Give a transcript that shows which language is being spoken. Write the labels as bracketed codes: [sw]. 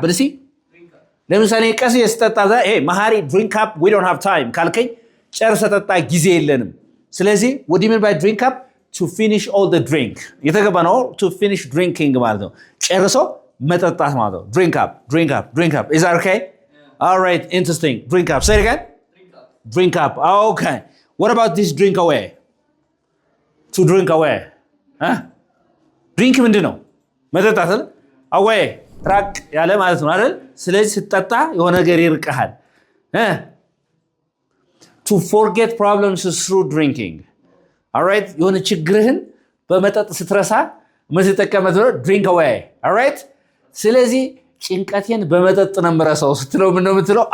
[am] በርሲ ለምሳሌ ቀስ የስተጣ hey መሐሪ [en] drink up, we don't have time [am] ካልከኝ ጨርሰ ጠጣ ጊዜ የለንም። ስለዚህ [en] what do you mean by drink up? To finish all the drink. [am] የተገባ ነው [en] to finish drinking [am] ማለት ነው። ጨርሶ መጠጣት ማለት ነው። Drink up. [en] Is that okay? Yeah. All right, interesting. Drink up. Say it again. Drink up. Okay. What about this drink away? To drink away. [am] Drink ምንድን ነው? መጠጣት አይደል? Away. ራቅ ያለ ማለት ነው አይደል? ስለዚህ ስትጠጣ የሆነ ነገር ይርቀሃል። [en] to forget problems through drinking. All right? [am] የሆነ ችግርህን በመጠጥ ስትረሳ ምትጠቀመው drink away. All right? ስለዚህ ጭንቀቴን በመጠጥ ነው የምረሳው ስትለው ምን ነው የምትለው?